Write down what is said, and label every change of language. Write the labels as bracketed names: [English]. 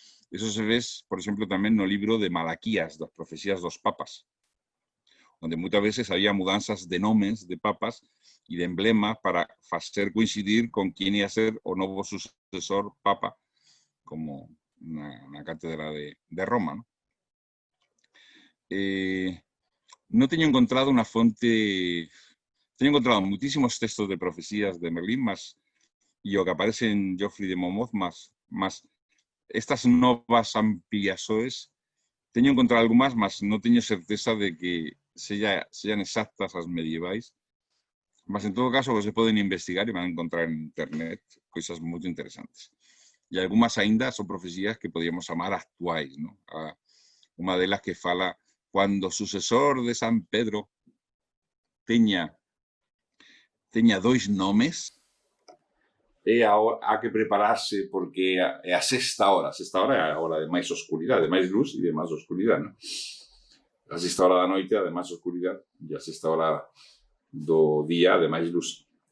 [Galician] Eso se ve, por exemplo, tamén no libro de Malaquías, das profecías dos papas. [Spanish] donde muchas veces había mudanzas de nomes de papas y de emblemas para hacer coincidir con quién iba a ser o nuevo sucesor papa, como una cátedra de Roma, ¿no? No tengo encontrado una fuente, tengo encontrado muchísimos textos de profecías de Merlín, más y lo que aparece en Geoffrey de Monmouth, más estas novas ampliaciones. Tengo encontrado algo más no tengo certeza de que sean exactas las medievales. Mas en todo caso, pues se pueden investigar y van a encontrar en internet cosas muy interesantes. Y algunas ainda son profecías que podríamos llamar actuales, ¿no? Una de las que fala cuando sucesor de San Pedro tenía dos nomes. [Galician] Há que prepararse porque é a sexta hora. A sexta hora é a hora de máis oscuridade, de máis luz e de máis oscuridade, non? A sexta hora da noite é a de máis oscuridade e a sexta hora do día de máis luz.